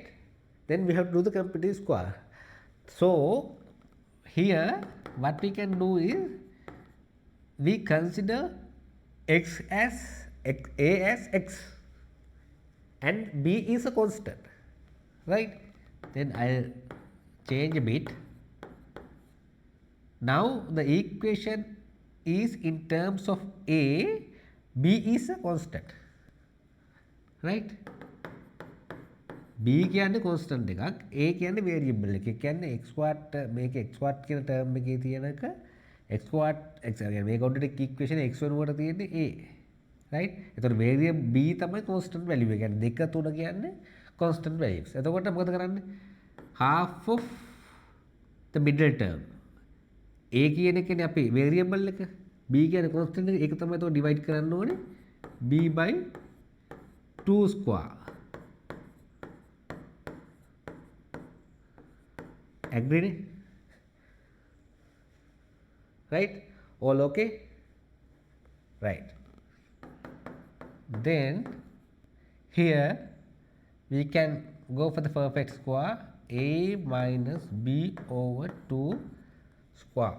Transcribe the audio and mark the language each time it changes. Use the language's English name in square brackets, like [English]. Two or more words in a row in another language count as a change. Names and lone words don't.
[English] Then we have to do the computing square. So here what we can do is, we consider a as x and b is a constant, right? Then I'll change a bit. Now the equation is in terms of a, b is a constant, right? [Sinhala] b කියන්නේ constant එකක්, a කියන්නේ variable එකක්. ඒ කියන්නේ [English] x squared [Sinhala] මේක [English] x squared [Sinhala] කියන term එකේ තියෙනක [English] x squared x [Sinhala] කියන්නේ මේ [English] quadratic equation x [Sinhala] වෙනුවට තියෙන්නේ a, right? එතකොට [English] variable b [Sinhala] තමයි [English] constant value [Sinhala] එක. කියන්නේ 2 3 කියන්නේ [English] constant values. [Sinhala] එතකොට මොකද කරන්නේ? [English] half of the middle term. [Sinhala] a කියන එකනේ අපි variable එක, b කියන්නේ constant එක. ඒක තමයි එතකොට divide කරන්න ඕනේ [English] b by 2 square. Agree? Right? All okay? Right. Then here we can go for the perfect square, a minus b over 2 square.